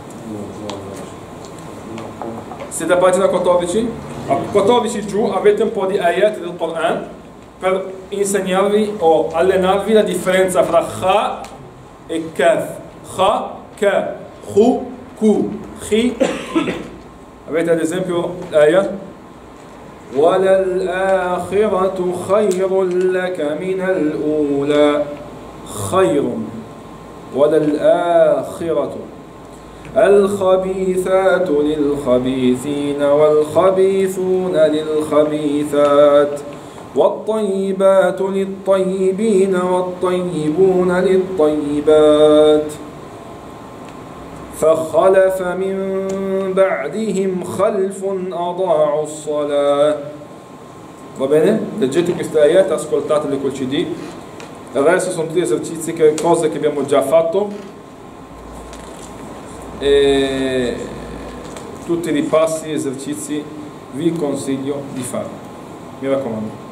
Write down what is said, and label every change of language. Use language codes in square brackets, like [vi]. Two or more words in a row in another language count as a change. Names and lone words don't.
[it] Siete a pagina 14? A 14 giù avete un po' di ayat del Quran per insegnarvi o allenarvi la differenza fra Kha e Kaf. Kha, Ka, Khu, Ku, Khi, Ki. Avete ad esempio l'ayat [ar] وَلَلْآخِرَةُ خَيْرٌ لَكَ مِنَ الْأُولَى خَيْرٌ وَلَلْآخِرَةُ الخبيثات للخبيثين والخبيثون للخبيثات والطيبات للطيبين والطيبون للطيبات فخلف من بعدهم خلف أضاعوا الصلاة. [it] Va bene? Leggete queste ayat, ascoltatele col CD. Il resto sono tutti esercizi, cose che abbiamo già fatto. E tutti i ripassi, esercizi vi consiglio di fare, mi raccomando.